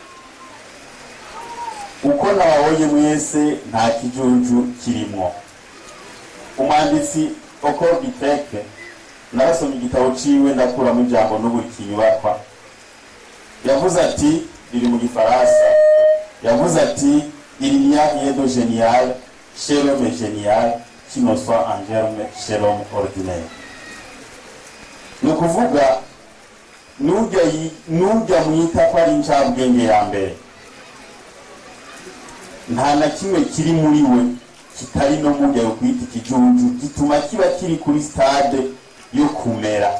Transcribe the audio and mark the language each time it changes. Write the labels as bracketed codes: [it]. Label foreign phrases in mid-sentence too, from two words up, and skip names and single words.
[rn] Uko nababonye mwese nta kijuju kirimwo. Umwanditsi Okor Biteke narasomye igitabo ciwe ndakuramo ijambo n'uburi kinyubakwa, yavuze ati, riri mu Gifaransa, yavuze ati [fr] il n'y a rien de génial chez l'homme génial qui ne soit en germe chez l'homme ordinaire. [rn] Ni ukuvuga nujya mwita ko ari incabwenge ya mbere, nta na kimwe kiri muri we kitari no mujya yo kwita ikijuju gituma kiba kiri kuri stade yo kumera.